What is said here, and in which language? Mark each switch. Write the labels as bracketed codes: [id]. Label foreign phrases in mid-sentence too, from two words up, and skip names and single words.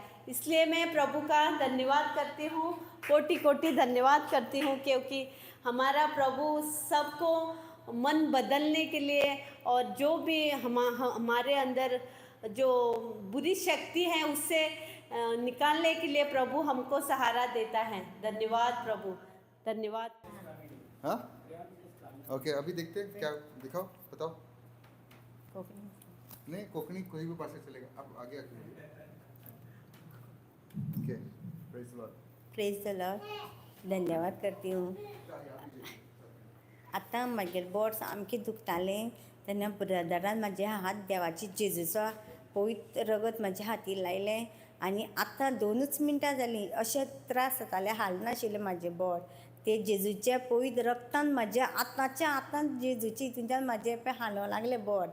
[hi] इसलिए मैं प्रभु का धन्यवाद करती हूँ, कोटि कोटि धन्यवाद करती हूँ, क्योंकि हमारा प्रभु सबको मन बदलने के लिए, और जो भी हमारे अंदर जो बुरी शक्ति है उससे निकालने के लिए प्रभु हमको सहारा देता है। धन्यवाद प्रभु, धन्यवाद। हाँ ओके, अभी देखते हैं क्या, दिखाओ बताओ। नहीं कोकणी कोई भी भाषा चलेगा, अब आगे आगे। [en] OK, praise the Lord. praise the Lord. [hi] धन्यवाद करती हूँ। [kok] आतां मागेर बोट सामकें दुखतालें तेन्ना ब्रदरान म्हाजे हात देवाची जेजूचो पवित्र रगत म्हाज्या हातीर लायलें आनी आतां 2च मिनटां जालीं अशे त्रास जाताले, हालनाशिल्लें म्हाजें बोट. ते जेजूच्या पवित्र रक्तान म्हाज्या आतांच्या आतां जेजूच्या हितूंतल्यान म्हाजें पळय हालोंक लागलें बोट.